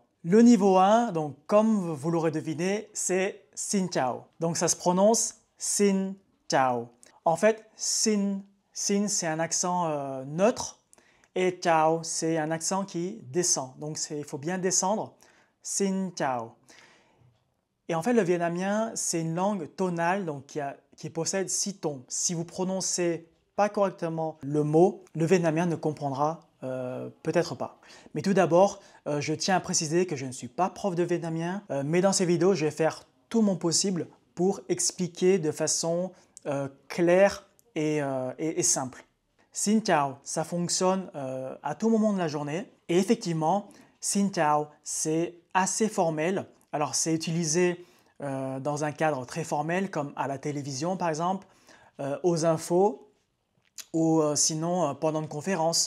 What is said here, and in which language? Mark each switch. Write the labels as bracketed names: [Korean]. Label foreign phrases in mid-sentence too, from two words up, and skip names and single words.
[French] Le niveau 1, donc comme vous l'aurez deviné, c'est [Vietnamese] Xin chào. [French] Donc ça se prononce [Vietnamese] Xin chào. [French] En fait, Xin c'est un accent neutre et Chào c'est un accent qui descend. Donc il faut bien descendre. [Vietnamese] Xin chào. [French] Et en fait, le vietnamien, c'est une langue tonale donc qui possède 6 tons. Si vous prononcez pas correctement le mot, le vietnamien ne comprendra peut-être pas. Mais tout d'abord, je tiens à préciser que je ne suis pas prof de vietnamien, mais dans ces vidéos, je vais faire tout mon possible pour expliquer de façon claire et simple. [Vietnamese] Xin chào, [French] ça fonctionne à tout moment de la journée. Et effectivement, [Vietnamese] Xin chào, [French] c'est assez formel. Alors, c'est utilisé dans un cadre très formel, comme à la télévision, par exemple, aux infos, ou sinon pendant une conférence.